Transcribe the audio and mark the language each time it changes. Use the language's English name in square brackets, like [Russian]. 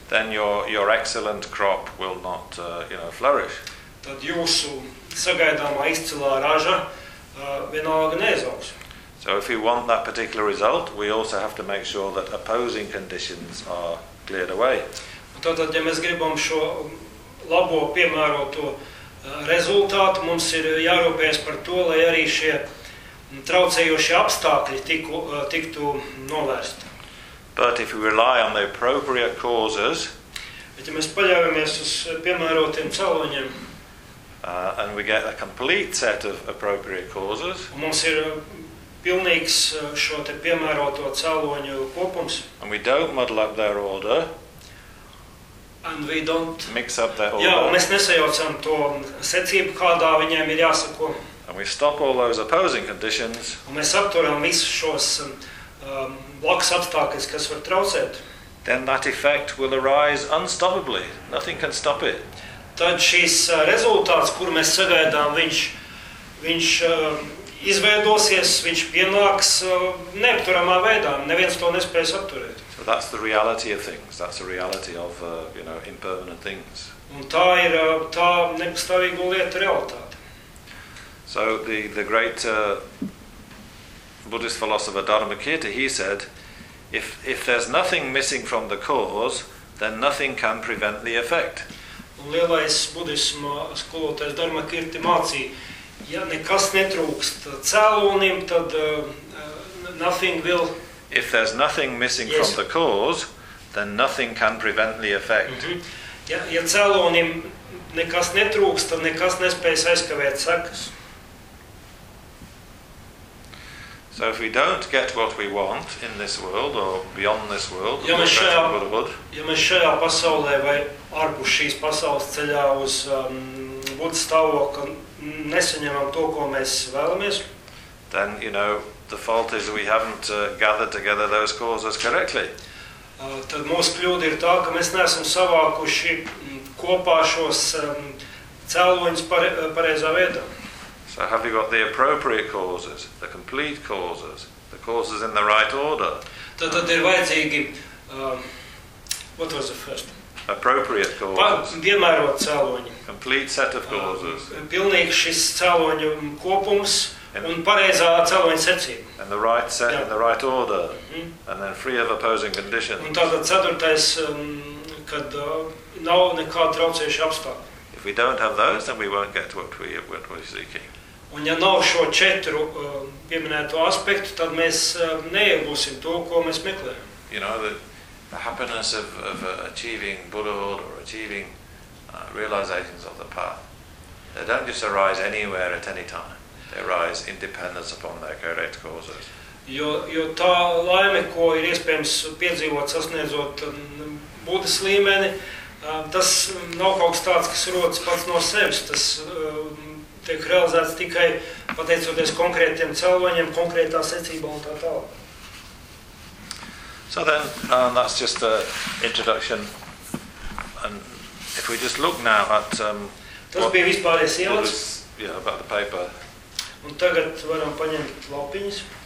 [English] then your excellent crop will not flourish. [Latvian] Tad jūsu sagaidāmā izcilā raža vienalga neizaugs. [English] So if you want that particular result, we also have to make sure that opposing conditions are cleared away. [Latvian] Tātad, ja mēs gribam šo labo piemēroto rezultātu, mums ir jārūpējas par to, lai arī šie traucējošie apstākļi tiktu novērsti. [English] But if we rely on the appropriate causes, [Latvian] bet ja mēs paļaujamies uz piemērotiem cēloņiem, [English] and we get a complete set of appropriate causes, [Latvian] un mums ir pilnīgs šo te piemēroto cēloņu kopums, [English] and we don't muddle up their order, and we don't mix up their order. [Latvian] Jā, un mēs nesajaucam to secību, kādā viņiem ir jāsako. [English] And we stop all those opposing conditions. [Latvian] Un mēs apturam visus šos blakus apstākļus, kas var traucēt. [English] Then that effect will arise unstoppably. Nothing can stop it. [Latvian] Tad šis rezultāts, kuru mēs sagaidām, viņš izveidosies, viņš pienāks neapturamā veidā. Neviens to nespēs apturēt. [English] But that's the reality of things. That's the reality of, impermanent things. [Latvian] Un tā ir tā nepastāvīgo lietu realitāte. [English] So the great Buddhist philosopher Dharmakirti, he said, if there's nothing missing from the cause, then nothing can prevent the effect. [Latvian] Un lielais budisma skolotājs Dharmakirti mācīja, ja nekas netrūkst cēlonim, tad [English] nothing will... If there's nothing missing from the cause, then nothing can prevent the effect. [Latvian] Ja cēlonim nekas netrūkst, tad nekas nespējas aizkavēt sekas. [English] So if we don't get what we want in this world or beyond this world, [Latvian] ja mēs šajā pasaulē vai ārpus šīs pasaules ceļā uz Buddha stāvokli nesaņemam to, ko mēs vēlamies, [English] then, the fault is we haven't gathered together those causes correctly. [Latvian] Tad mūsu kļūda ir tā, ka mēs neesam savākuši kopā šos cēloņus pareizā veidā. [English] So have you got the appropriate causes, the complete causes, the causes in the right order? [Latvian] Tad ir vajadzīgi, [English] what was the first? Appropriate causes. [Latvian] Piemērot cēloņi. [English] Complete set of causes. [Latvian] Pilnīgs šis cēloņu kopums. Un pareizā cēloņa secība. [English] And the right set, yeah. In the right order. Mm-hmm. And then free of opposing conditions. [Latvian] Un tātad ceturtais, kad nav nekāda traucējuša apstākļa. [English] If we don't have those, then we won't get what we're seeking. [Latvian] Un ja nav šo četru pieminēto aspektu, tad mēs neiegūsim to, ko mēs meklējam. [English] The happiness of achieving Buddhahood or achieving realizations of the path, they don't just arise anywhere at any time. They arise in dependence upon their correct causes. [Latvian] Jo tā laime, ko ir iespējams piedzīvot, sasniedzot Buddhas līmeni, tas nav kaut kas tāds, kas rodas pats no sevis. Tas tiek realizēts tikai pateicoties konkrētiem cēloņiem, konkrētā secībā un tā tālāk. [English] So then, that's just the introduction. And if we just look now at about the paper. [Latvian] Un tagad varam paņemt lapiņas.